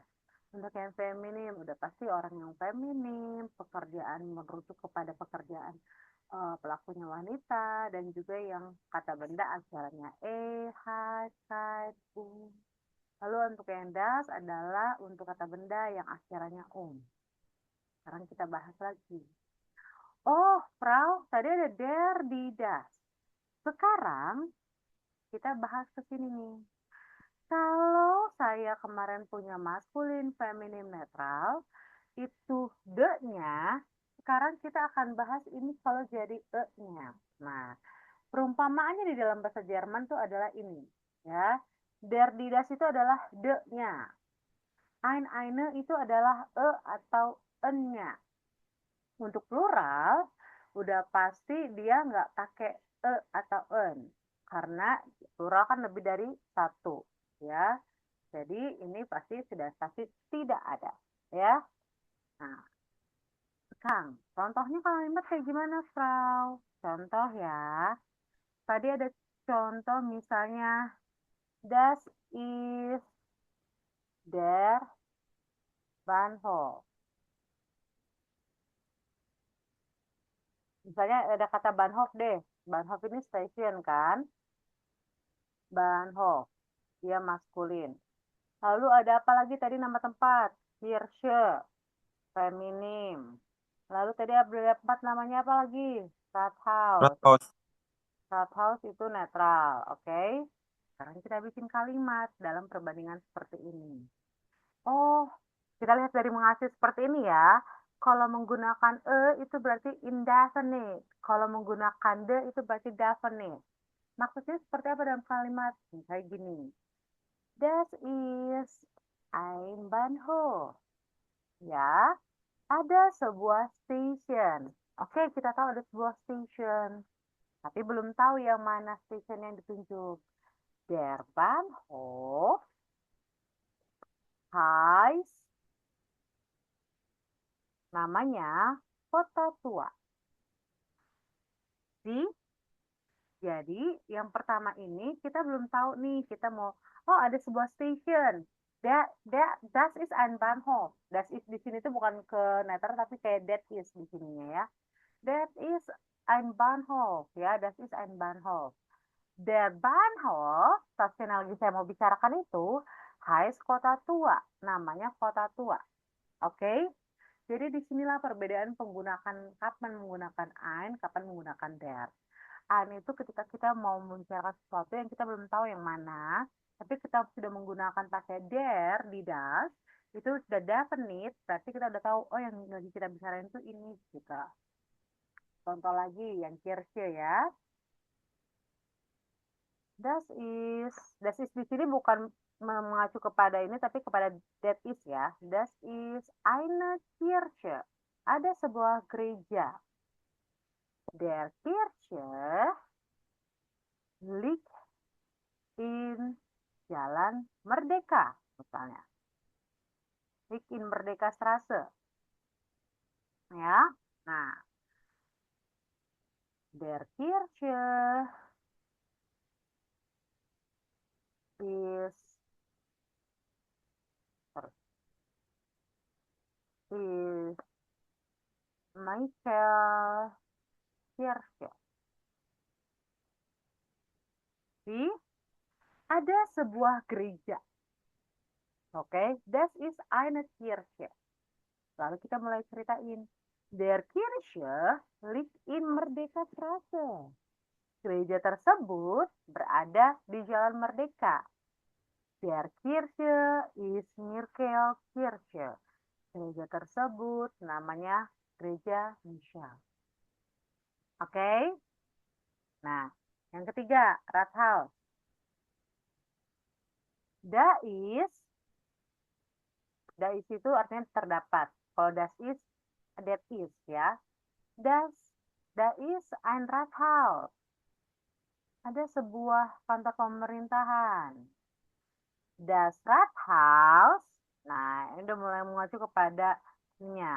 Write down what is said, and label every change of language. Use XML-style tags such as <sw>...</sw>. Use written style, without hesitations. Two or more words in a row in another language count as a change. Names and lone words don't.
<id>Untuk yang feminim, udah pasti orang yang feminim, pekerjaan merujuk kepada pekerjaan pelakunya wanita, dan juga yang kata benda akhirannya hai, kai, Lalu untuk yang das adalah untuk kata benda yang akhirannya Sekarang kita bahas lagi. Oh, Frau, tadi ada</id> <de>der, die, das.</de> <id>Sekarang kita bahas ke sini nih. Kalau saya kemarin punya maskulin, feminim, netral, itu de-nya, sekarang kita akan bahas ini kalau jadi e-nya. Nah, perumpamaannya di dalam bahasa Jerman itu adalah ini, ya.</id> <de>Der, die, das</de> <id>itu adalah de-nya. Eine itu adalah e atau en-nya. Untuk plural, udah pasti dia nggak pakai e atau en. Karena plural kan lebih dari satu, ya. Jadi ini pasti sudah pasti tidak ada, ya. Nah, Kang, contohnya kalimat kayak gimana, Frau? Contoh ya. Tadi ada contoh misalnya,</id> <de>das ist der Bahnhof.</de> <id>Misalnya ada kata Bahnhof deh. Bahnhof ini stasiun kan? Bahnhof, dia maskulin. Lalu ada apa lagi tadi nama tempat? Kirche, feminim. Lalu tadi ada tempat namanya apa lagi? Rathaus. Rathaus. Rathaus itu netral, oke? Sekarang kita bikin kalimat dalam perbandingan seperti ini. Oh, kita lihat dari mengasih seperti ini ya. Kalau menggunakan e itu berarti indefinite. Kalau menggunakan de itu berarti definite. Maksudnya seperti apa dalam kalimat? Kayak gini.</id> <de>Das ist ein Bahnhof.</de> <id>Ya, ada sebuah station. Oke, kita tahu ada sebuah station. Tapi belum tahu yang mana station yang ditunjuk.</id> <de>Der Bahnhof heißt namanya Kota Tua.</de> <id>Jadi yang pertama ini kita belum tahu nih, kita mau, oh ada sebuah station.</id> <de>Das ist ein Bahnhof. Das ist</de> <id>di sini tuh bukan ke netral tapi kayak</id> <en>that is</en> <id>di sininya ya.</id> <en>That is</en> <de>ein Bahnhof ya, das ist ein Bahnhof. Der Bahnhof,</de> <id>stasiun yang lagi saya mau bicarakan itu, heißt Kota Tua, namanya Kota Tua. Oke? Jadi disinilah perbedaan kapan menggunakan ein, kapan menggunakan der. Ein itu ketika kita mau membicarakan sesuatu yang kita belum tahu yang mana, tapi kita sudah menggunakan pakai der di das, itu sudah definite, berarti kita udah tahu, oh yang lagi kita bicarain itu ini gitu. Contoh lagi yang Kirche ya.</id> <de>Das is</de> <id>di sini bukan mengacu kepada ini, tapi kepada</id> <en>that is</en> <id>ya.</id> <de>Das is eine Kirche.</de> <id>Ada sebuah gereja.</id> <de>Der Kirche liegt in Jalan Merdeka, misalnya. Liegt in Merdeka Straße.</de> <id>Ya, nah.</id> <de>Der Kirche is Michael Kirche.</de> <id>Ada sebuah gereja. Oke,</id> <de>das ist eine Kirche.</de> <id>Lalu kita mulai ceritain.</id> <de>Der Kirche liegt in Merdeka Straße.</de> <id>Gereja tersebut berada di Jalan Merdeka.</id> <de>Der Kirche ist Michael Kirche.</de> <id>Gereja tersebut namanya Gereja Michel. Oke? Nah, yang ketiga, Rathaus.</id> <de>Da is</de> <id>itu artinya terdapat.</id> <de>Kalau</de> <en>that is</en> <de>ya. Da is ein Rathaus.</de> <id>Ada sebuah kantor pemerintahan.</id> <de>Das Rathaus,</de> <id>nah ini udah mulai mengacu kepada nya.</id>